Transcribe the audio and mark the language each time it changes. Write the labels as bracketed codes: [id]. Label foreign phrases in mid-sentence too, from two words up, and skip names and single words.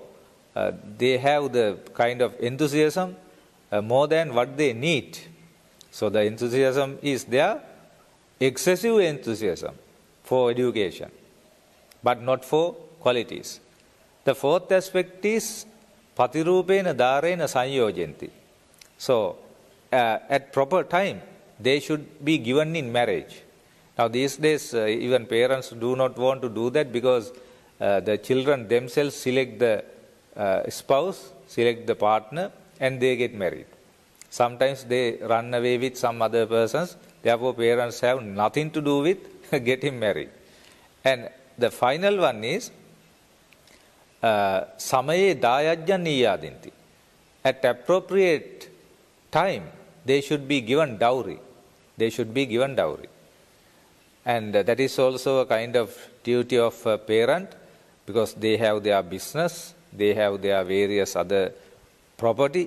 [en] They have the kind of enthusiasm more than what they need. So the enthusiasm is there, excessive enthusiasm for education, but not for qualities. The fourth aspect is [pi] patirupena dharena sanyojanti. [en] So, at proper time, they should be given in marriage. Now, these days, even parents do not want to do that, because the children themselves select the spouse, select the partner, and they get married. Sometimes they run away with some other persons. Therefore, parents have nothing to do with getting married. And the final one is [pi] samaye dayajya niyadinti. [en] At appropriate time, they should be given dowry. They should be given dowry. And that is also a kind of duty of a parent, because they have their business, they have their various other property.